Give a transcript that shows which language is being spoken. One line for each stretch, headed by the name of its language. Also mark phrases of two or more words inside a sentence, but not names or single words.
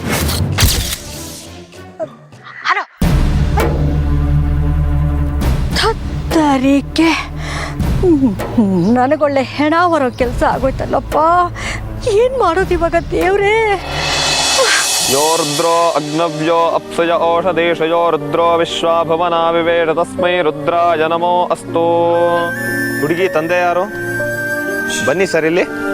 Kannada: ಹಲೋ, ತತ್ತರಿಕೆ ನನಗೊಳ್ಳೆ ಹೆಣ ಬರೋ ಕೆಲಸ ಆಗೋಯ್ತಲ್ಲಪ್ಪ. ಏನು ಮಾಡೋದು ಇವಾಗ ದೇವ್ರೇ?
Sanskrit: ಯೋರ್ದ್ರೋ ಅಗ್ನವ್ಯೋ ಅಪ್ಸಯ ಓಷಧೇಶಯೋ ರುದ್ರೋ ವಿಶ್ವಾಭವನ ವಿವೇಶ ತಸ್ಮೈ ರುದ್ರಾಯ ನಮೋ ಅಸ್ತು.
Kannada: ಹುಡುಗಿ ತಂದೆ ಯಾರು? ಬನ್ನಿ ಸರ್ ಇಲ್ಲಿ.